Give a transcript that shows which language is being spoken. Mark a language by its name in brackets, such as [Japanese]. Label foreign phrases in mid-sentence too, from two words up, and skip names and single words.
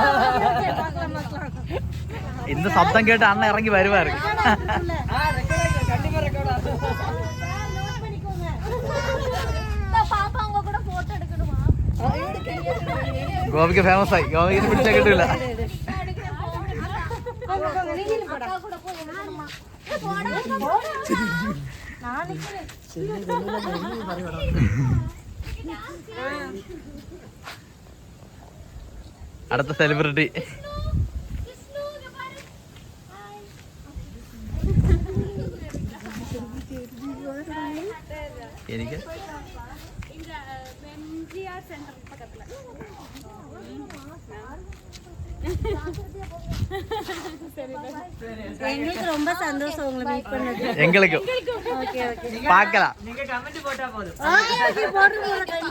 [Tamil] இந்த சத்தம் கேட்டு அண்ணன் இறங்கி வருவாரு. கண்டிப்பா ரெக்கார்ட் ஆகும். நோட் பண்ணிக்கோங்க. பாப்பா அவங்க கூட போட்டோ எடுக்கணுமா? கோபிக்கு ஃபேமஸ் ஆயி கோபிக்கு பிடிச்ச கிட்டல. [Malayalam] അടുത്ത സെലിബ്രിറ്റി എനിക്ക് [Tamil] எங்களுக்கு ரொம்ப சந்தோஷம் உங்களை மீட் பண்ணது. எங்களுக்கும். ஓகே ஓகே. பார்க்கலாம். நீங்க கமெண்ட் போட்டா போதும். ஓகே போடுங்க.